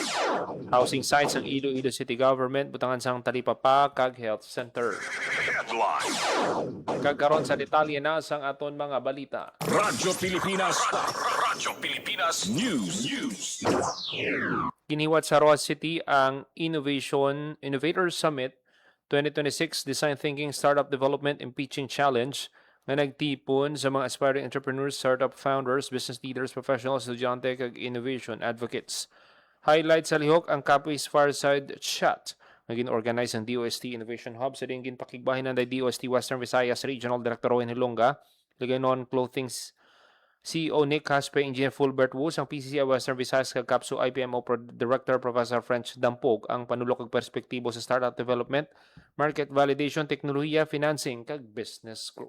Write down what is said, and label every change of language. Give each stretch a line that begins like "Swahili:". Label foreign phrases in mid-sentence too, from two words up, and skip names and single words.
Hiligaynon: Housing sites ng Iloilo City Government butangan sang Talipapa kag Health Center. Headline. Kagkaroon sa detalye na sang aton mga balita. Radyo Pilipinas. Radyo Pilipinas News. Giniwat sa Roa City ang Innovator Summit 2026 Design Thinking Startup Development and Pitching Challenge na nagtipon sa mga
English: aspiring entrepreneurs, startup founders, business leaders, professionals,
Hiligaynon: estudyante kag
English: innovation advocates.
Hiligaynon: Highlight sa lihok ang Capiz Fireside Chat na gin-organize ang DOST Innovation Hub sa ding ginpakigbahin ng DOST Western Visayas Regional Director Rowan Hilonga, Liganon Clothing's CEO Nick Caspe, Engineer Fulbert Wu, ang PCCI Western Visayas kag Capsu IPMO Director Professor French Dampog ang panulok kag perspektibo sa
English: startup development, market validation,
Hiligaynon: teknolohiya, financing kag
English: business group.